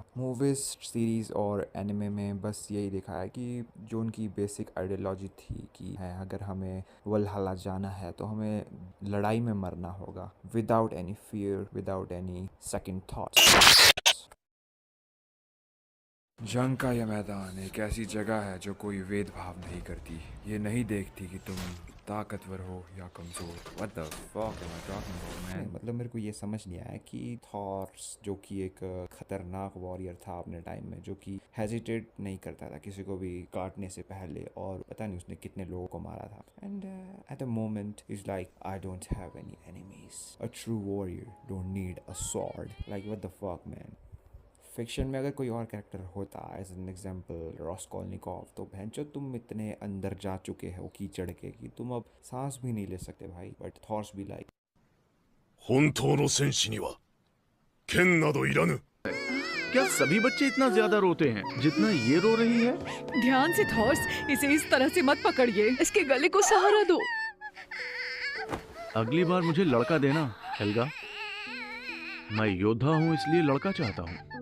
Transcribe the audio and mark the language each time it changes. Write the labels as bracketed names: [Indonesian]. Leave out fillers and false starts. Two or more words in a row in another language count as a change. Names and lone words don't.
[Hindi] मूवीज, सीरीज और एनिमे में बस यही दिखाया कि जो उनकी [English] basic ideology [Hindi] थी कि है अगर हमें वलहल्ला जाना है तो हमें लड़ाई में मरना होगा, [English] without any fear, without any second thoughts. [Hindi] जंग का यह मैदान एक ऐसी जगह है जो कोई भेदभाव नहीं करती। ये नहीं देखती कि तुम ताकतवर हो या कमज़ोर। [English] What the fuck am I talking about, man? [Hindi] मतलब मेरे को ये समझ नहीं आया कि थॉर्स जो कि एक खतरनाक वॉरियर था अपने टाइम में, जो कि हेजिटेट नहीं करता था किसी को भी काटने से पहले, और पता नहीं उसने कितने लोगों को मारा था। [English] And at the moment is like I don't have any enemies. A true warrior don't need a sword. Like what the fuck, man. [Hindi] फिक्शन में अगर कोई और कैरेक्टर होता, [English] as an example [Hindi] रॉस्कोल्निकॉव, तो भैंचो तुम इतने अंदर जा चुके हो कीचड़ के कि तुम अब सांस भी नहीं ले सकते भाई। बट थॉर्स भी लाइक [Japanese] 本当の戦士には剣などいらぬ [Hindi] क्या सभी बच्चे इतना ज्यादा रोते हैं जितना ये रो रही है? ध्यान से थॉर्स, इसे इस तरह से मत पकड़िए, इसके गले को सहारा दो। अगली बार मुझे लड़का देना, हेल्गा। मैं योद्धा हूँ इसलिए लड़का चाहता हूँ।